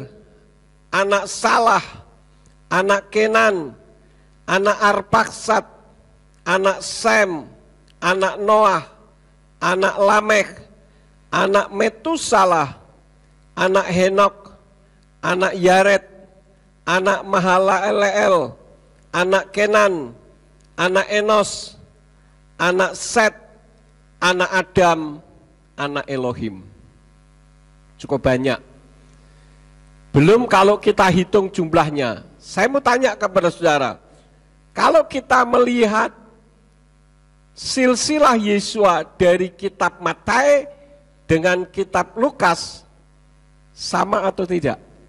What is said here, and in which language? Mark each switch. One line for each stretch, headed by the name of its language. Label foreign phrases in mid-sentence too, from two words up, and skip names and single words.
Indonesian: anak Salah, anak Kenan, anak Arpaksad, anak Sem, anak Noah, anak Lamekh, anak Metusalah, anak Henok, anak Yared, anak Mahalaleel, anak Kenan, anak Enos, anak Set, anak Adam, anak Elohim. Cukup banyak. Belum kalau kita hitung jumlahnya. Saya mau tanya kepada saudara, kalau kita melihat silsilah Yesua dari kitab Matius dengan kitab Lukas, sama atau tidak?